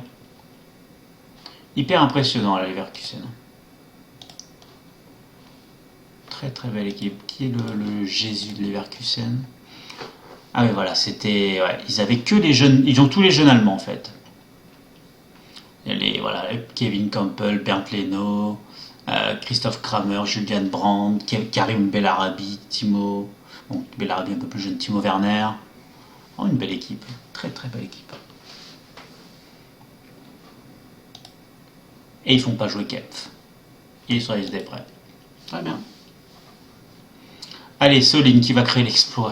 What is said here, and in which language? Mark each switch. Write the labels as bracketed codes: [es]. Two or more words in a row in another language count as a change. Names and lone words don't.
[fr] Hyper impressionnant la Leverkusen. Très très belle équipe. Qui est le Jésus de Leverkusen? Ah oui voilà, c'était. Ouais, ils avaient que les jeunes. Ils ont tous les jeunes allemands en fait. Voilà, Kevin Campbell, Bernd Leno, Christoph Kramer, Julian Brandt, Karim Bellarabi, Timo. Bon, Bellarabi un peu plus jeune, Timo Werner. Oh, une belle équipe. Très très belle équipe. Et ils font pas jouer Kempf. Ils sont des prêts. Très bien. Allez, Solin qui va créer l'exploit.